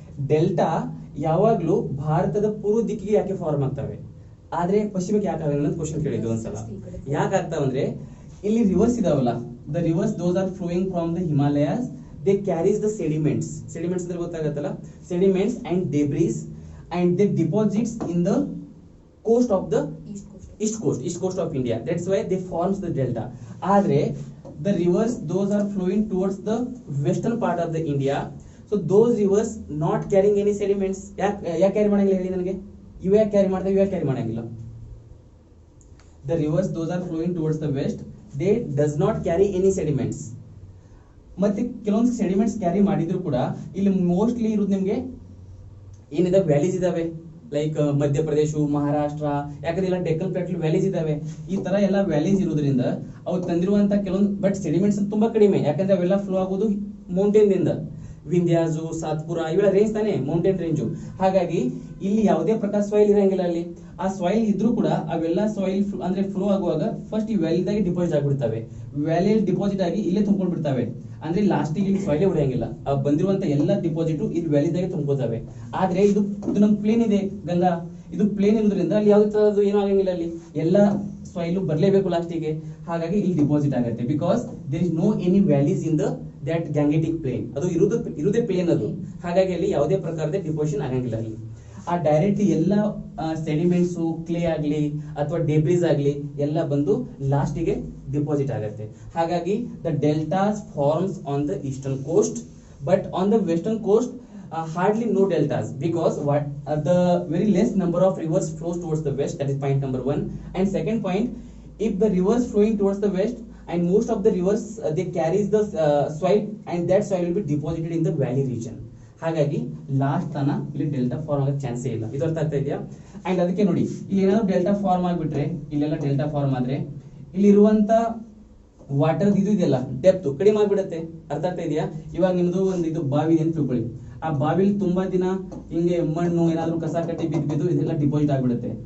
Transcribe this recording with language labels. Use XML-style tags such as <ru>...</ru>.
<kn>Delta ಯಾವಾಗ್ಲೂ ಭಾರತದ ಪೂರ್ವ ದಿಕ್ಕಿಗೆ ಯಾಕೆ ಫಾರ್ಮ್ ಆಗ್ತವೆ, ಆದ್ರೆ ಪಶ್ಚಿಮಕ್ಕೆ ಯಾಕೆ ಆಗಲ್ಲ ಅಂತ ಕ್ವಶನ್ ಕೇಳಿದ್ದು ಒಂದ್ಸಲ. ಯಾಕೆ ಆಗ್ತಾವಂದ್ರೆ ಇಲ್ಲಿ ರಿವರ್ಸ್ ಇದಾವಲ್ಲ,</kn> <en>the rivers those are flowing from the Himalayas, they carries the sediments</en> <kn>ಅಂದ್ರೆ ಗೊತ್ತಾಗತ್ತಲ್ಲ,</kn> <en>Sediments and debris and they deposits in the coast of the east coast of India. That's why they forms the delta. Adre the rivers those are flowing towards the western part of the India, so those rivers not carrying any sediments.</en> <kn>ಯಾಕೆ carry ಮಾಡಂಗಿಲ್ಲ ಹೇಳಿ ನನಗೆ? ಇವು ಯಾಕೆ carry ಮಾಡ್ತಾವೆ, ಇವು ಯಾಕೆ carry ಮಾಡಂಗಿಲ್ಲ?</kn> <en>The rivers those are flowing towards the west, they does not carry any sediments.</en> <kn>ಮತ್ತೆ ಕೆಲವೊಂದು ಸೆಡಿಮೆಂಟ್ಸ್ ಕ್ಯಾರಿ ಮಾಡಿದ್ರು ಕೂಡ ಇಲ್ಲಿ ಮೋಸ್ಟ್ಲಿ ಇರೋದು ನಿಮಗೆ ಏನಿದೆ ವ್ಯಾಲೀಸ್ ಇದಾವೆ, ಲೈಕ್ ಮಧ್ಯಪ್ರದೇಶ, ಮಹಾರಾಷ್ಟ್ರ, ಯಾಕಂದ್ರೆ ಎಲ್ಲ ಡೆಕ್ಕನ್ ಪ್ಲಾಟು ವ್ಯಾಲೀಸ್ ಇದಾವೆ. ಈ ತರ ಎಲ್ಲ ವ್ಯಾಲೀಸ್ ಇರೋದ್ರಿಂದ ಅವು ತಂದಿರುವಂತ ಕೆಲವೊಂದು ಬಟ್ ಸೆಡಿಮೆಂಟ್ಸ್ ತುಂಬಾ ಕಡಿಮೆ, ಯಾಕಂದ್ರೆ ಅವೆಲ್ಲ ಫ್ಲೋ ಆಗೋದು ಮೌಂಟೇನ್ ದಿಂದ, ವಿಂಧ್ಯಾಜು, ಸಾತ್ಪುರ ಇವೆಲ್ಲ ರೇಂಜ್ ತಾನೆ, ಮೌಂಟೇನ್ ರೇಂಜು. ಹಾಗಾಗಿ ಇಲ್ಲಿ ಯಾವುದೇ ಪ್ರಕಾರ ಸಾಯಿಲ್ ಇರಂಗಿಲ್ಲ. ಅಲ್ಲಿ ಆ ಸಾಯಿಲ್ ಇದ್ರೂ ಕೂಡ ಅವೆಲ್ಲ ಸಾಯಿಲ್ ಅಂದ್ರೆ ಫ್ಲೋ ಆಗುವಾಗ ಫಸ್ಟ್ ಈ ವ್ಯಾಲಿದಾಗೆ ಡಿಪಾಸಿಟ್ ಆಗ್ಬಿಡ್ತವೆ, ವ್ಯಾಲಿಯಲ್ಲಿ ಡಿಪಾಸಿಟ್ ಆಗಿ ಇಲ್ಲೇ ತುಂಬ್ಕೊಂಡ್ ಬಿಡ್ತವೆ. ಅಂದ್ರೆ ಲಾಸ್ಟಿಗೆ ಇಲ್ಲಿ ಸಾಯಿಲೇ ಉಳಿಯಂಗಿಲ್ಲ, ಬಂದಿರುವಂತ ಎಲ್ಲ ಡಿಪಾಸಿಟ್ ಇಲ್ಲಿ ವ್ಯಾಲಿದಾಗೆ ತುಂಬ್ಕೋತವೆ. ಆದ್ರೆ ಇದು ನಮ್ ಪ್ಲೇನ್ ಇದೆ ಗಂಗಾ, ಇದು ಪ್ಲೇನ್ ಇರೋದ್ರಿಂದ ಅಲ್ಲಿ ಯಾವುದೇ ತರದ್ದು ಏನೂ ಆಗಂಗಿಲ್ಲ, ಅಲ್ಲಿ ಎಲ್ಲ ಸಾಯಿಲ್ ಬರ್ಲೇಬೇಕು ಲಾಸ್ಟಿಗೆ. ಹಾಗಾಗಿ ಇಲ್ಲಿ ಡಿಪಾಸಿಟ್ ಆಗುತ್ತೆ,</kn> <en>Because there is no any valleys in the that Gangetic plain.</en> <kn>ಅದು ಇರುವುದೇ ಪ್ಲೇನ್ ಅದು. ಹಾಗಾಗಿ ಅಲ್ಲಿ ಯಾವುದೇ ಪ್ರಕಾರದ ಡಿಪೋಸಿಷನ್ ಆಗಂಗಿಲ್ಲ. ಅಲ್ಲಿ ಆ ಡೈರೆಕ್ಟ್ ಎಲ್ಲ ಸೆಡಿಮೆಂಟ್ಸ್, ಕ್ಲೇ ಆಗ್ಲಿ ಅಥವಾ ಡೆಬ್ರೀಸ್ ಆಗ್ಲಿ ಎಲ್ಲ ಬಂದು ಲಾಸ್ಟಿಗೆ ಡಿಪಾಸಿಟ್ ಆಗುತ್ತೆ.</kn> <en>ಹಾಗಾಗಿ the deltas forms on the eastern coast, but on the western coast hardly no deltas, because the very less number of rivers flows towards the west. That is point number 1. And second point, if the rivers flowing towards the west and most of the rivers they carries the soil, and that soil will be deposited in the valley region.</en> <kn>ಹಾಗಾಗಿ last ತನ ಇಲ್ಲಿ delta form ಆಗೋ ಚಾನ್ಸೇ ಇಲ್ಲ. ಇದು ಅರ್ಥ ಆಗ್ತಾ ಇದೆಯಾ? ಅಂಡ್ ಅದಕ್ಕೆ ನೋಡಿ, ಇಲ್ಲಿ ಏನಾದ್ರು ಡೆಲ್ಟಾ ಫಾರ್ಮ್ ಆಗ್ಬಿಟ್ರೆ, ಇಲ್ಲೆಲ್ಲ ಡೆಲ್ಟಾ ಫಾರ್ಮ್ ಆದ್ರೆ ಇಲ್ಲಿರುವಂತ ವಾಟರ್ ಇದು ಇದೆಯಲ್ಲ ಡೆಪ್ತ್ ಕಡಿಮೆ ಆಗ್ಬಿಡುತ್ತೆ. ಅರ್ಥ ಆಗ್ತಾ ಇದೆಯಾ? ಇವಾಗ ನಿಮ್ದು ಒಂದು ಇದು ಬಾವಿ ಅಂತ ತಿಳ್ಕೊಳ್ಳಿ, ಆ ಬಾವಿಲಿ ತುಂಬಾ ದಿನ ಹಿಂಗೆ ಮಣ್ಣು ಏನಾದ್ರು ಕಸ ಕಟ್ಟಿ ಬಿದ್ದು ಇದೆಲ್ಲ ಡಿಪಾಸಿಟ್ ಆಗ್ಬಿಡುತ್ತೆ.</kn>